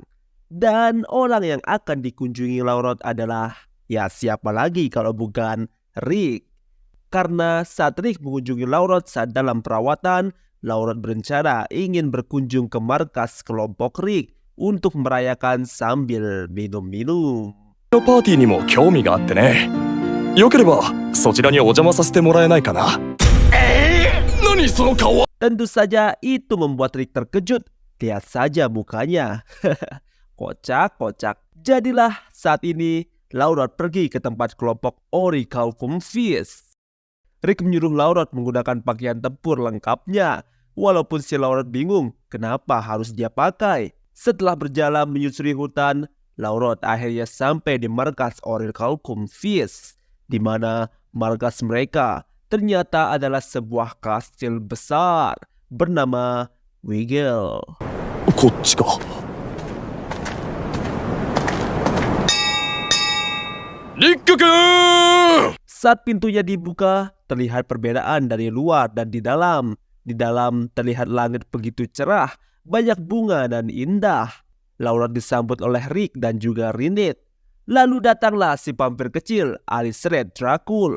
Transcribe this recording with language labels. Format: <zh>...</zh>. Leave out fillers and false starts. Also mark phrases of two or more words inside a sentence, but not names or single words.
<id>Dan orang yang akan dikunjungi Laurot adalah, ya siapa lagi kalau bukan Rick. Karena saat Rick mengunjungi Laurot saat dalam perawatan, Laurot berencana ingin berkunjung ke markas kelompok Rick untuk merayakan sambil minum-minum.</id> <ja>のパーティーにも興味があってね。よければそちらにお邪魔させてもらえないかな。何その顔は。</ja> <id>Tentu saja itu membuat Rick terkejut. Lihat saja mukanya. Kocak. Jadilah saat ini Laurot pergi ke tempat kelompok Orichalcum Fist. Rick menyuruh Laurot menggunakan pakaian tempur lengkapnya. Walaupun si Laurot bingung kenapa harus dia pakai. Setelah berjalan menyusuri hutan, Laurot akhirnya sampai di markas Orichalcum Fist, di mana markas mereka ternyata adalah sebuah kastil besar bernama Wiggle.</id> <ja>こっちか。リック君。</ja> <id>Saat pintunya dibuka, terlihat perbedaan dari luar dan di dalam. Di dalam terlihat langit begitu cerah, banyak bunga dan indah. Laurot disambut oleh Rick dan juga Rinette. Lalu datanglah si vampir kecil, Alicent Dracul.</id>